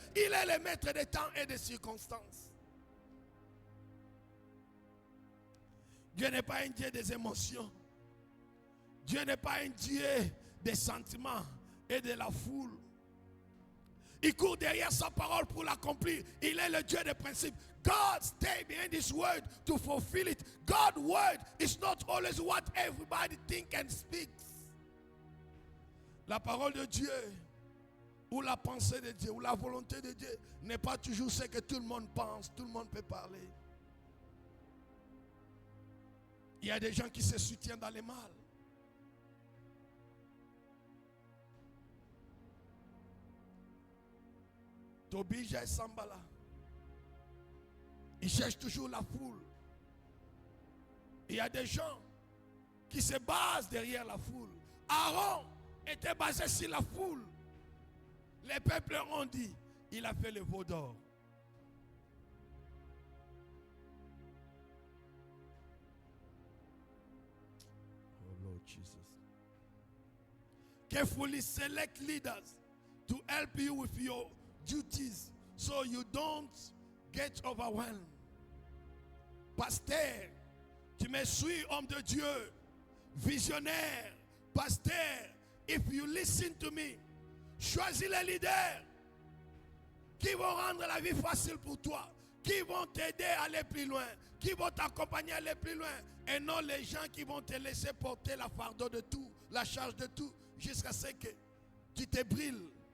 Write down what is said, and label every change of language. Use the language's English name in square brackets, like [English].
[French] Il est le maître des temps et des circonstances. Dieu n'est pas un Dieu des émotions. Dieu n'est pas un Dieu des sentiments et de la foule. Il court derrière sa parole pour l'accomplir. Il est le Dieu des principes. [English] God stay behind His word to fulfill it. God's word is not always what everybody think and speaks. [French] La parole de Dieu, ou la pensée de Dieu, ou la volonté de Dieu, n'est pas toujours ce que tout le monde pense, tout le monde peut parler. Il y a des gens qui se soutiennent dans le mal. Tobija et Sambala, ils cherchent toujours la foule. Il y a des gens qui se basent derrière la foule. Aaron était basé sur la foule. Les peuples ont dit, il a fait le veau d'or. [English] Oh Lord Jesus. Carefully select leaders to help you with your duties so you don't get overwhelmed. [French] Pasteur, tu me suis, homme de Dieu, visionnaire, pasteur, [English] if you listen to me, [French] choisis les leaders qui vont rendre la vie facile pour toi, qui vont t'aider à aller plus loin, qui vont t'accompagner à aller plus loin, et non les gens qui vont te laisser porter la fardeau de tout, la charge de tout, jusqu'à ce que tu te brilles.